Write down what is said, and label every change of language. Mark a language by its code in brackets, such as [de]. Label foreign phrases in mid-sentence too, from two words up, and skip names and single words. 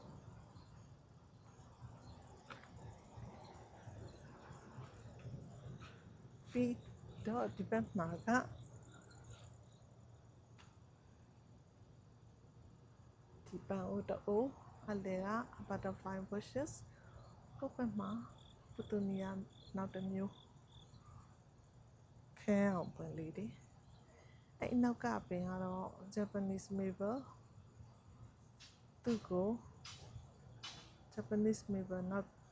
[my] ပြီးတော့ဒီဘက်မှာကဒီပန်းအိုးတအိုးအလဲက [en] butterfly bushes [my] ဟိုဘက်မှာပတူနီယာနောက်တစ်မျိုး ခဲအောင်ပွင့်လေးတွေအဲ့နောက်ကပင်ကတော့ [en] Japanese maple [my] သူ့ကို [en] Japanese maple [my] နောက်